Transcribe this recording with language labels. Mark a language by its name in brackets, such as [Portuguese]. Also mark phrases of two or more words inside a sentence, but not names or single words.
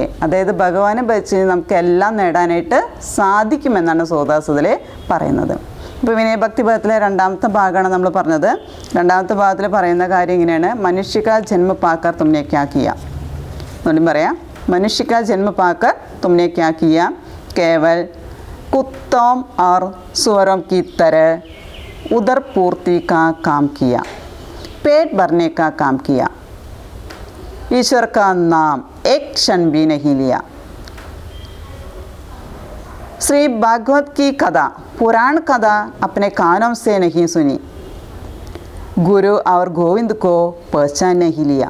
[Malayalam] അതായത് ഭഗവാനെ ഭജിച്ച് നമുക്ക് എല്ലാം നേടാനായിട്ട് സാധിക്കുമെന്നാണ് സൂർദാസ് ഇതിൽ പറയുന്നത്. ഇപ്പോൾ വിനയഭക്തിപദത്തിലെ രണ്ടാമത്തെ ഭാഗമാണ് നമ്മൾ പറഞ്ഞത്. രണ്ടാമത്തെ ഭാഗത്തിൽ പറയുന്ന കാര്യം ഇങ്ങനെയാണ്: [Hindi] मनुष्य जन्म पाकर तुमने क्या किया. [Malayalam] ഒന്നും പറയാം, [Hindi] मनुष्य जन्म पाकर तुमने क्या किया, केवल कुत्तों और सुअरों की तरह उदर पूर्ति का काम किया, पेट भरने का काम किया, ईश्वर का नाम एक क्षण भी नहीं लिया. श्री भागवत की कथा, पुराण कथा अपने कानों से नहीं सुनी, गुरु और गोविंद को पहचान नहीं लिया.